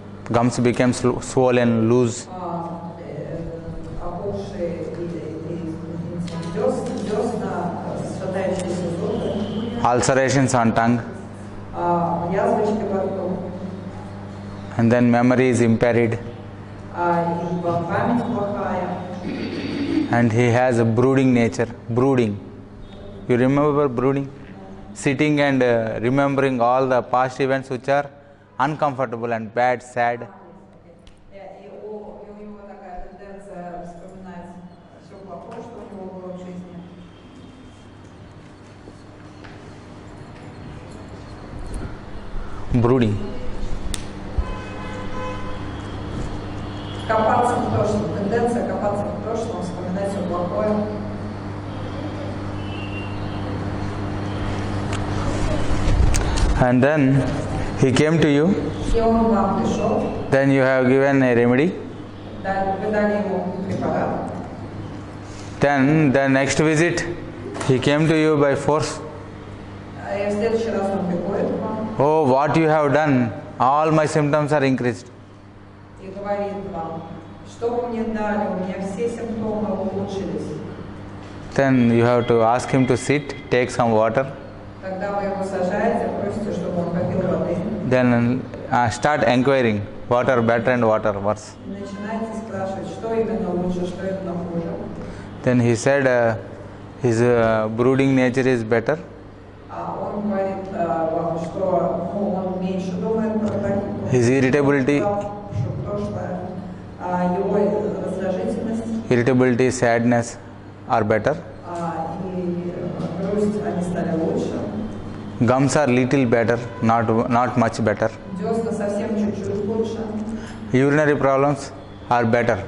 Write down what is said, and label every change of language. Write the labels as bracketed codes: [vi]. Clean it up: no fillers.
[en] gums become swollen, loose, [ru] опухшие десна, шатающиеся зубы, [en] ulcerations on tongue, [ru] язвочки во рту, [en] and then memory is impaired, [ru] и память плохая. [en] and he has a brooding nature. Brooding. You remember brooding? Sitting and remembering all the past events which are uncomfortable and bad, sad. [ru] И у него такая тенденция вспоминать все плохое, что у него было в жизни. [en] Brooding. [ru] Копаться в прошлом, тенденция копаться в прошлом, вспоминать все плохое. [en] And then he came to you, [ru] И он к вам пришел, [en] then you have given a remedy. [ru] вы дали ему препарат. [en] Then the next visit, he came to you by force. [ru] И в следующий раз он приходит к вам [en] Oh, what you have done, all my symptoms are increased. [ru] и говорит вам, что вы мне дали, у меня все симптомы улучшились. [en] Then you have to ask him to sit, take some water, [ru] Тогда вы его сажаете, просите, чтобы он попил воды. [en] then start inquiring what are better and what are worse. [ru] И начинаете спрашивать, что именно лучше, что именно хуже. [en] Then he said his brooding nature is better. [ru] Он говорит вам, что он меньше думает про такие. [en] His irritability, [ru] Прошлое. Его раздражительность [en] irritability, sadness are better. [ru] и грусть, они стали лучше. [en] Gums are little better, not much better. [ru] Десна совсем чуть-чуть лучше. [en] Urinary problems are better.